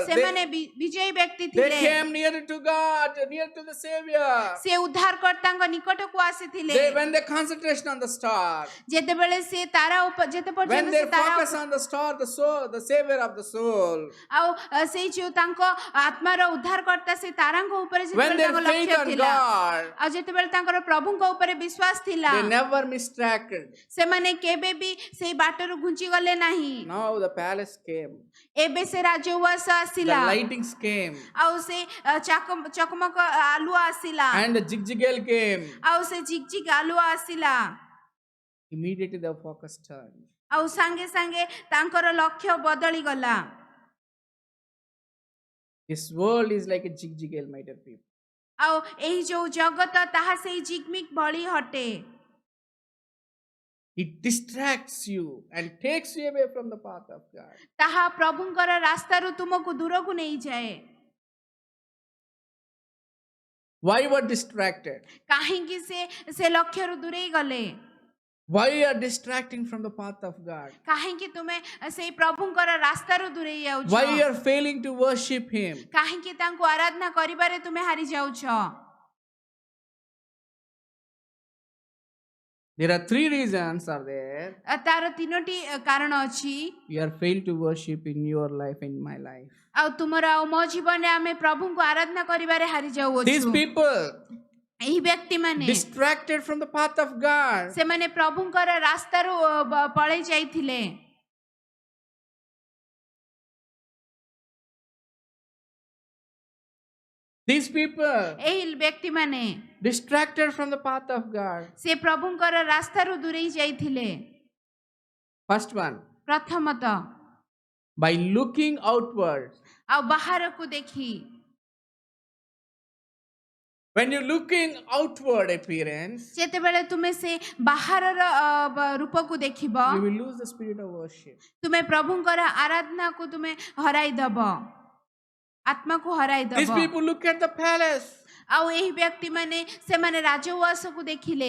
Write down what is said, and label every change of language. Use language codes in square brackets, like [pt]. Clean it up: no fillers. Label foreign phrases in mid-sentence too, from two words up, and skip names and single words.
[or] ସେମାନେ ବିଜୟୀ ବ୍ୟକ୍ତି [en] They [or] ଥିଲେ [en] came near to God, near to the Savior. [or] ସେ ଉଦ୍ଧାରକର୍ତ୍ତାଙ୍କ ନିକଟକୁ ଆସିଥିଲେ [en] When they concentration on the star, [or] ଯେତେବେଳେ ସେ ତାରା ଯେତେ [en] when [or] ପର୍ଯ୍ୟନ୍ତ [en] they [or] ସେ ତାରା [en] focus on the star, the soul, the Savior of the soul, [or] ଆଉ ସେଇ ଯୋଉ ତାଙ୍କ ଆତ୍ମାର ଉଦ୍ଧାରକର୍ତ୍ତା ସେ ତାରାଙ୍କ ଉପରେ [en] when [or] ଯେତେବେଳେ [en] they [or] ତାଙ୍କ [en] faith [or] ଲକ୍ଷ୍ୟ [en] on [or] ଥିଲା [en] God, [or] ଆଉ ଯେତେବେଳେ ତାଙ୍କର ପ୍ରଭୁଙ୍କ ଉପରେ ବିଶ୍ୱାସ ଥିଲା [en] they never distracted. [or] ସେମାନେ କେବେ ବି ସେଇ ବାଟରୁ ଘୁଞ୍ଚି ଗଲେ ନାହିଁ [en] Now the palace came, [or] ଏବେ ସେ ରାଜଉଆସ [en] the [or] ଆସିଲା [en] lightings came, [or] ଆଉ ସେ ଚକମକ ଆଲୁଅ ଆସିଲା [en] and the jigjigal came. [or] ଆଉ ସେ ଝିକଝିକ ଆଲୁଅ ଆସିଲା [en] Immediately the focus turned. [or] ଆଉ ସାଙ୍ଗେ ସାଙ୍ଗେ ତାଙ୍କର ଲକ୍ଷ୍ୟ ବଦଳି ଗଲା [en] This world is like a jigjigal, my dear people. [or] ଆଉ ଏହି ଯୋଉ ଜଗତ ତାହା ସେଇ ଝିକମିକ ଭଳି ହଟେ [en] It distracts you and takes you away from the path of God. [or] ତାହା ପ୍ରଭୁଙ୍କର ରାସ୍ତାରୁ ତୁମକୁ ଦୂରକୁ ନେଇଯାଏ [en] Why were distracted? [or] କାହିଁକି ସେ ଲକ୍ଷ୍ୟରୁ ଦୂରେଇ ଗଲେ [en] Why you are distracting from the path of God? [or] କାହିଁକି ତୁମେ ସେଇ ପ୍ରଭୁଙ୍କର ରାସ୍ତାରୁ ଦୂରେଇ ଯାଉଛ [en] Why you are failing to worship Him? [or] କାହିଁକି ତାଙ୍କୁ ଆରାଧନା କରିବାରେ ତୁମେ ହାରି ଯାଉଛ [en] There are three reasons are there. [or] ତାର ତିନୋଟି କାରଣ ଅଛି [en] You are failed to worship in your life, in my life. [or] ଆଉ ତୁମର ଆଉ ମୋ ଜୀବନରେ ଆମେ ପ୍ରଭୁଙ୍କୁ ଆରାଧନା କରିବାରେ ହାରି [en] These [or] ଯାଉଅଛୁ [en] people [or] ଏହି ବ୍ୟକ୍ତିମାନେ [en] distracted from the path of God. [or] ସେମାନେ ପ୍ରଭୁଙ୍କର ରାସ୍ତାରୁ ପଳେଇ ଯାଇଥିଲେ [en] These people [or] ଏହି ବ୍ୟକ୍ତିମାନେ [en] distracted from the path of God. [or] ସେ ପ୍ରଭୁଙ୍କର ରାସ୍ତାରୁ ଦୂରେଇ ଯାଇଥିଲେ [en] First one, [or] ପ୍ରଥମତଃ [en] by looking outward. [or] ଆଉ ବାହାରକୁ ଦେଖି [en] When you're looking outward appearance, [or] ଯେତେବେଳେ ତୁମେ ସେ ବାହାରର ରୂପକୁ ଦେଖିବ [en] you will lose the spirit of worship. [or] ତୁମେ ପ୍ରଭୁଙ୍କର ଆରାଧନାକୁ ତୁମେ ହରାଇ ଦବ ଆତ୍ମାକୁ ହରାଇ [en] These [or] ଦବ [en] people look at the palace. [or] ଆଉ ଏହି ବ୍ୟକ୍ତିମାନେ ସେମାନେ ରାଜଉଆସକୁ ଦେଖିଲେ